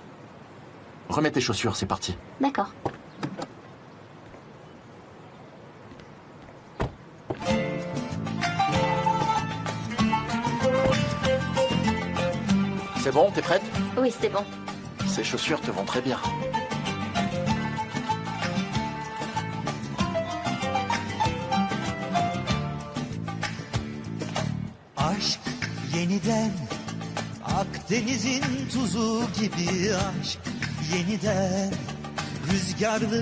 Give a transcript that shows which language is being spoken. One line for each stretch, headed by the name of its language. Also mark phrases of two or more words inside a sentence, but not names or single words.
French: Remets tes chaussures, c'est parti. D'accord. C'est bon, t'es prête? Oui, c'est bon. Ces chaussures te vont très bien.
Turkish: Aşk yeniden Akdeniz'in tuzu gibi aşk yeniden Rüzgarlı